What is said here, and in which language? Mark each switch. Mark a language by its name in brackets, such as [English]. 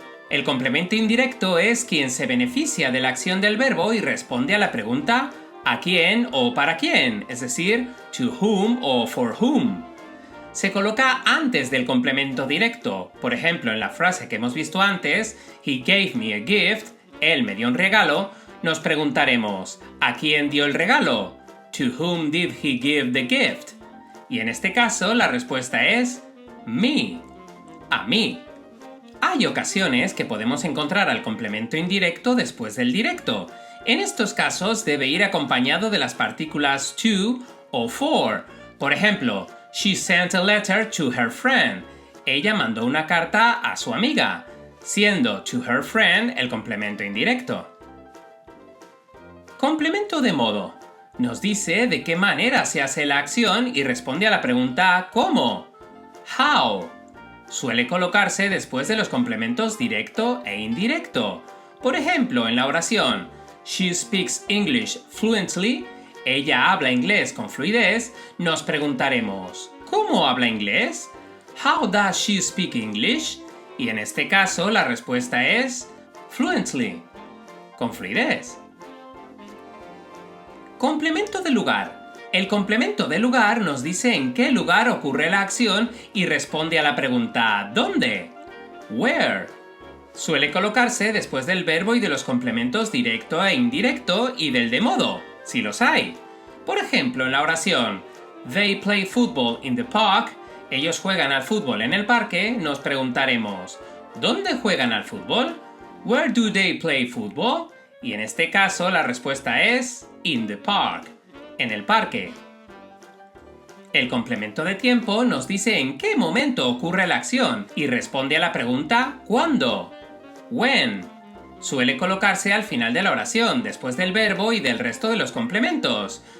[Spanish] El complemento indirecto es quien se beneficia de la acción del verbo y responde a la pregunta ¿a quién o para quién? Es decir, to whom o for whom. Se coloca antes del complemento directo. Por ejemplo, en la frase que hemos visto antes, [English] He gave me a gift, [Spanish] él me dio un regalo, nos preguntaremos ¿a quién dio el regalo? [English] To whom did he give the gift? [Spanish] Y en este caso la respuesta es me, a mí. Hay ocasiones que podemos encontrar al complemento indirecto después del directo. En estos casos debe ir acompañado de las partículas to o for. Por ejemplo, [English] She sent a letter to her friend. [Spanish] Ella mandó una carta a su amiga, siendo to her friend el complemento indirecto. Complemento de modo. Nos dice de qué manera se hace la acción y responde a la pregunta ¿cómo? How. Suele colocarse después de los complementos directo e indirecto. Por ejemplo, en la oración [English] She speaks English fluently. [Spanish] Ella habla inglés con fluidez, nos preguntaremos ¿cómo habla inglés? [English] How does she speak English? [Spanish] Y en este caso la respuesta es fluently, con fluidez. Complemento de lugar. El complemento de lugar nos dice en qué lugar ocurre la acción y responde a la pregunta ¿dónde? Where. Suele colocarse después del verbo y de los complementos directo e indirecto y del de modo, si los hay. Por ejemplo, en la oración [English] They play football in the park, [Spanish] ellos juegan al fútbol en el parque, nos preguntaremos ¿dónde juegan al fútbol? [English] Where do they play football? [Spanish] Y en este caso la respuesta es in the park, en el parque. El complemento de tiempo nos dice en qué momento ocurre la acción y responde a la pregunta ¿cuándo? When. Suele colocarse al final de la oración, después del verbo y del resto de los complementos.